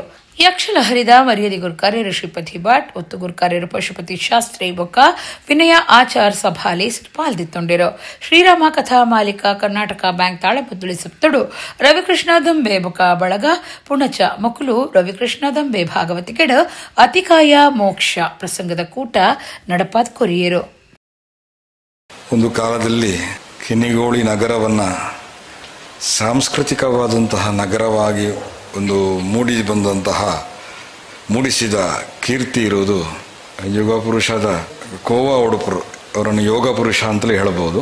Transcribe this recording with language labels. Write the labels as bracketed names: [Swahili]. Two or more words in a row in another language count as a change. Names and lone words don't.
[Tulu] ಯಕ್ಷಲಹರಿದ ಮರ್ಯಾದೆ ಗುರುಕಾರ್ಯರು ಶ್ರೀಪತಿ ಭಟ್ ಒತ್ತು ಗುರುಕಾರ್ಯರು ಪಶುಪತಿ ಶಾಸ್ತ್ರಿ ಬೊಕ್ಕ ವಿನಯ ಆಚಾರ್ ಸಭಾಲಿ ಪಾಲ್ದಿತ್ತೊಂಡಿರು. ಶ್ರೀರಾಮ ಕಥಾ ಮಾಲಿಕಾ ಕರ್ನಾಟಕ ಬ್ಯಾಂಕ್ ತಾಳಮುದ್ದಳಿ ಸಪ್ತಡು ರವಿಕೃಷ್ಣ ದಂಬೆ ಬೊಕ್ಕ ಬಳಗ ಪುಣಚ ಮಕ್ಕಳು ರವಿಕೃಷ್ಣ ದಂಬೆ ಭಾಗವತಿಕೆಡ ಅತಿಕಾಯ ಮೋಕ್ಷ ಪ್ರಸಂಗದ ಕೂಟ ನಡಪಾದ ಕೊರಿಯರು. [Kannada] ಒಂದು ಕಾಲದಲ್ಲಿ ಕಿನ್ನಿಗೋಳಿ ನಗರವನ್ನ ಸಾಂಸ್ಕೃತಿಕವಾದಂತಹ ನಗರವಾಗಿ ಒಂದು ಮೂಡಿಸಿದ ಕೀರ್ತಿ ಇರುವುದು ಯುಗಪುರುಷದ ಕೋವಾ ಉಡುಪರು ಅವರನ್ನು ಯೋಗ ಪುರುಷ ಅಂತಲೇ ಹೇಳಬಹುದು.